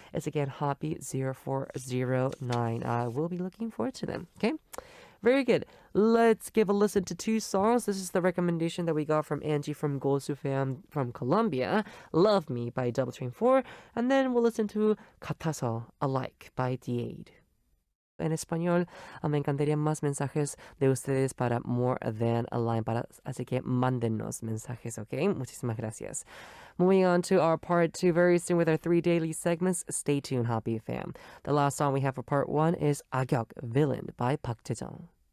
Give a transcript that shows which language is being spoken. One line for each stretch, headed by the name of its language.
English: It's again Hoppy0409. I will be looking forward to them, okay? Very good. Let's give a listen to two songs. This is the recommendation that we got from Angie from Gosu fam from Colombia, Love Me by Double Train 4, and then we'll listen to 같아서 Alike by Taeyeon.
Spanish: En español, me encantaría más mensajes de ustedes para More Than a Line, así que mándenos mensajes, ¿ok? Muchísimas gracias.
English: Moving on to our part 2 very soon with our 3 daily segments. Stay tuned, Hoppy fam. The last song we have for part 1 is 악역, Villain by Park Tae-jung.